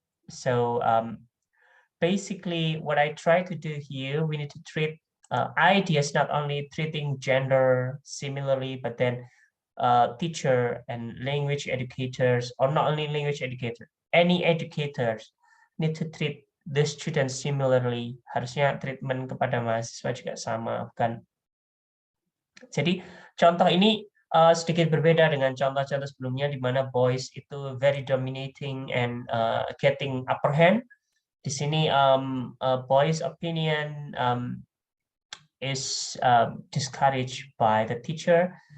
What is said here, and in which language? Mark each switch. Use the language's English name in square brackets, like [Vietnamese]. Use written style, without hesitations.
[English] So basically, what I try to do here, we need to treat ideas not only treating gender similarly, but then teacher and language educators, or not only language educator, any educators need to treat the students similarly. [Indonesian] Harusnya treatment kepada mahasiswa juga sama, bukan? Jadi contoh ini sedikit berbeda dengan contoh-contoh sebelumnya, di mana boys itu [English] very dominating and getting upper hand. [Indonesian] Di sini [English] boys' opinion is discouraged by the teacher.